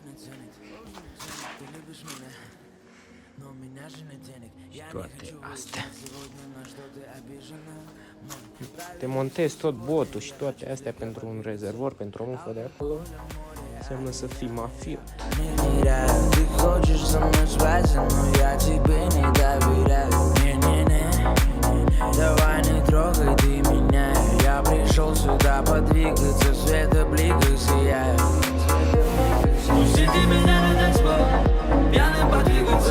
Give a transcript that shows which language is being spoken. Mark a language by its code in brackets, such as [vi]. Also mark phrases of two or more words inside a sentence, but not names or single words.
[ro] Și toate astea. Te montezi tot botul și toate astea pentru un rezervor, pentru o mufă de acolo. Înseamnă să fii mafiot. [ru] Давай не трогай ты меня. Я пришел сюда подвигаться, света блика сияет. Пустите меня на танцпол, пьяным подвигаться.